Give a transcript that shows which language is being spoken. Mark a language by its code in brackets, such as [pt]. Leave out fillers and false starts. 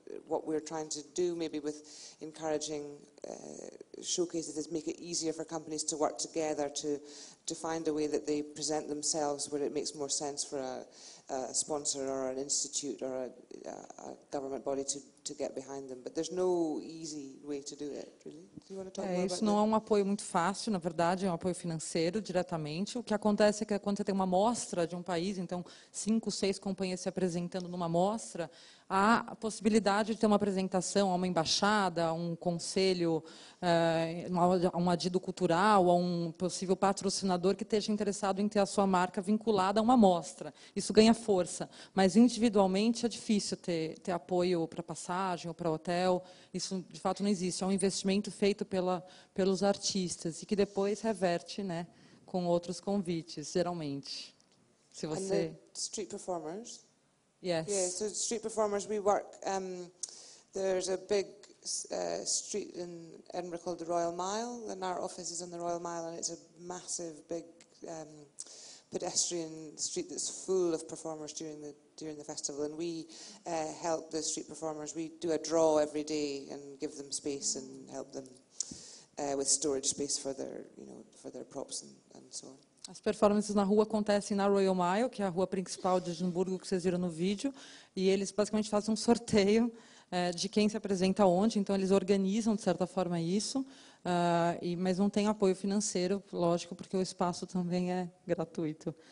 [en] What we're trying to do, maybe with encouraging showcases, is make it easier for companies to work together to find a way that they present themselves where it makes more sense for a sponsor or an institute or a government body to get behind them. But there's no easy way to do it, really. Do you want to talk more about [pt] Isso não é um apoio muito fácil, na verdade, é um apoio financeiro diretamente. O que acontece é que quando você tem uma mostra de um país, então 5, 6 companhias se apresentando numa mostra, há a possibilidade de ter uma apresentação a uma embaixada, a um conselho, a um adido cultural, a um possível patrocinador que esteja interessado em ter a sua marca vinculada a uma mostra. Isso ganha força, mas individualmente é difícil ter apoio para passagem ou para hotel. Isso, de fato, não existe. É um investimento feito pelos artistas e que depois reverte, né, com outros convites, geralmente. Se você... [en] And the street performers? Yes. Yeah, so street performers, we work, there's a big street in Edinburgh called the Royal Mile, and our office is on the Royal Mile, and it's a massive, big pedestrian street that's full of performers during the festival, and we help the street performers. We do a draw every day and give them space and help them with storage space for their props and so on. [pt] As performances na rua acontecem na Royal Mile, que é a rua principal de Edimburgo, que vocês viram no vídeo, e eles basicamente fazem um sorteio de quem se apresenta onde, então eles organizam, de certa forma, isso, mas não tem apoio financeiro, lógico, porque o espaço também é gratuito.